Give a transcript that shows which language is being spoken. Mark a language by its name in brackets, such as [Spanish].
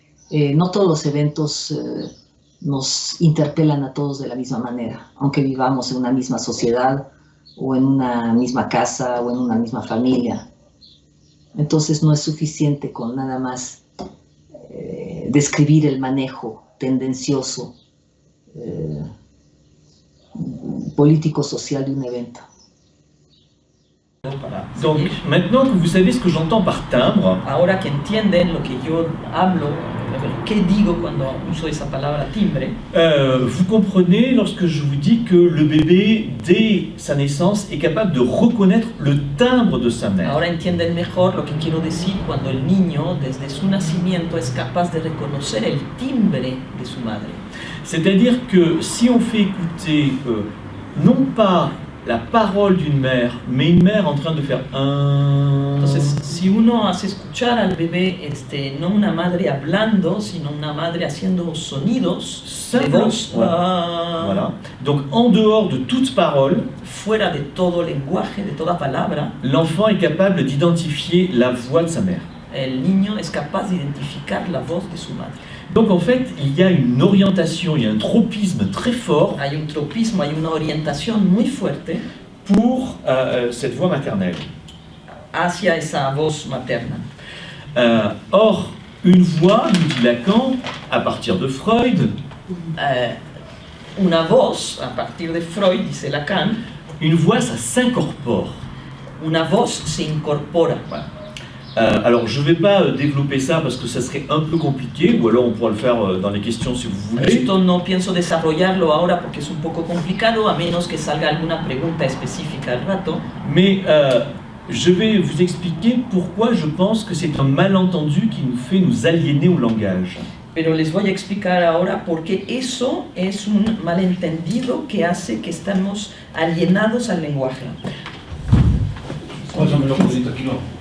[Spanish] No todos los eventos nos interpelan a todos de la misma manera, aunque vivamos en una misma sociedad, o en una misma casa, o en una misma familia. Entonces no es suficiente con nada más describir el manejo tendencioso, político-social de un evento. [French] Donc, maintenant que vous savez ce que j'entends par timbre, [Spanish] ahora que entienden lo que yo hablo, qué digo cuando uso esa palabra timbre, [French] vous comprenez lorsque je vous dis que le bébé, dès sa naissance, est capable de reconnaître le timbre de sa mère. [Spanish] Ahora entienden mejor lo que quiero decir cuando el niño, desde su nacimiento, es capaz de reconocer el timbre de su madre. [French] C'est-à-dire que si on fait écouter non pas la parole d'une mère, mais une mère en train de faire un... [Spanish] Entonces, si uno hace escuchar al bebé, no una madre hablando, sino una madre haciendo sonidos de voz, [French] voilà. Donc, en dehors de toute parole, [Spanish] fuera de todo lenguaje, de toda palabra, [French] l'enfant est capable d'identifier la voix de sa mère. [Spanish] El niño es capaz de identificar la voz de su madre. [French] Donc en fait, il y a une orientation, il y a un tropisme très fort. [Spanish] Hay un tropismo, hay una orientación muy fuerte [French] pour cette voix maternelle. [Spanish] Hacia esa voz materna. [French] Or, une voix, nous dit Lacan, à partir de Freud. [Spanish] Una voz, a partir de Freud, dice Lacan. [French] Une voix, ça s'incorpore. [Spanish] Una voz se incorpora. [French] Voilà. Alors, je ne vais pas développer ça parce que ça serait un peu compliqué, ou alors on pourra le faire dans les questions si vous voulez. [Spanish] Esto no pienso desarrollarlo ahora porque es un poco complicado, a menos que salga alguna pregunta específica al rato. [French] Mais je vais vous expliquer pourquoi je pense que c'est un malentendu qui nous fait nous aliéner au langage. [Spanish] Pero les voy a explicar ahora por qué eso es un malentendido que hace que estamos alienados al lenguaje. Pásamelo un poquito aquí, no.